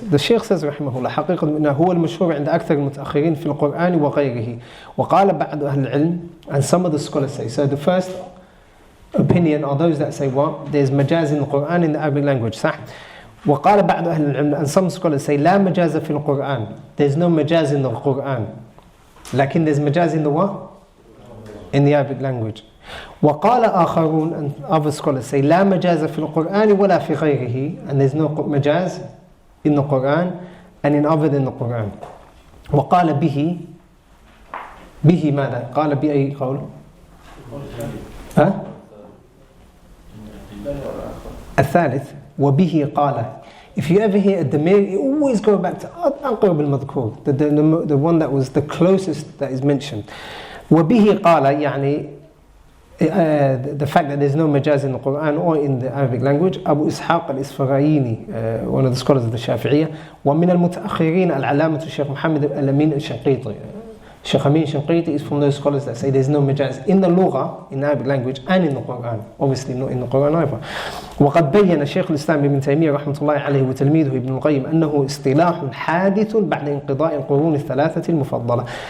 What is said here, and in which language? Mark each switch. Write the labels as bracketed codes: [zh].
[en] The Shaykh says [ar] رحمه الله حقيقة أنه هو المشهور عند أكثر المتأخرين في القرآن وغيره. وقال بعض أهل العلم, [en] and some of the scholars say. So the first opinion are those that say what? There's majaz in the Quran in the Arabic language. [ar] صح? وقال بعض أهل العلم, [en] and some scholars say [ar] لا مجاز في القرآن. [en] There's no majaz in the Quran. [ar] لكن [en] there's majaz in the what? In the Arabic language. [ar] وقال آخرون, [en] and other scholars say [ar] لا مجاز في القرآن ولا في غيره, [en] and there's no majaz in the Quran and in other than the Quran. [ar] وقال به ماذا؟ قال بأي قول؟ الثالث وبه قال. [en] If you ever hear a damir, you always go back to [ar] أقرب المذكور, [en] the one that was the closest that is mentioned. [ar] وبه قال يعني [en] the fact that there's no majaz in the Quran or in the Arabic language. Abu Ishaq al-Isfaraini, one of the scholars of the Shafi'iyah. [ar] ومن المتأخرين العلامة الشيخ محمد الأمين الشنقيطي. [en] Sheikh Amin Shanqiti is from those scholars that say there's no majaz in the Lugha, in the Arabic language, and in the Quran. Obviously not in the Quran either. [ar] وقد بين شيخ الإسلام ابن تيمية رحمة الله عليه وتلميذه ابن القيم أنه اصطلاح حادث بعد انقضاء القرون الثلاثة المفضلة.